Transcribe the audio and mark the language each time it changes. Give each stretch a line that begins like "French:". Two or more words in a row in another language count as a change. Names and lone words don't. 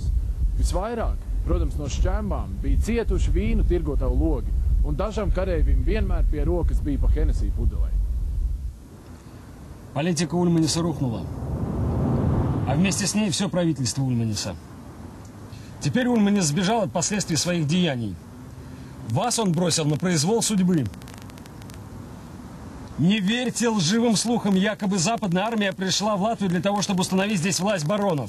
Latvian: Visvairāk, protams, no šķembām bija cietuši vīnu tirgotavu logi, un dažam kareivim vienmēr pie rokas bija pa Henesī pudelei.
Russian: Политика Ульманиса рухнула, а вместе с ней все правительство Ульманиса. Теперь Ульманис сбежал от последствий своих деяний. Вас он бросил на произвол судьбы. Не верьте лживым слухам, якобы Западная армия пришла в Латвию для того, чтобы установить здесь власть баронов.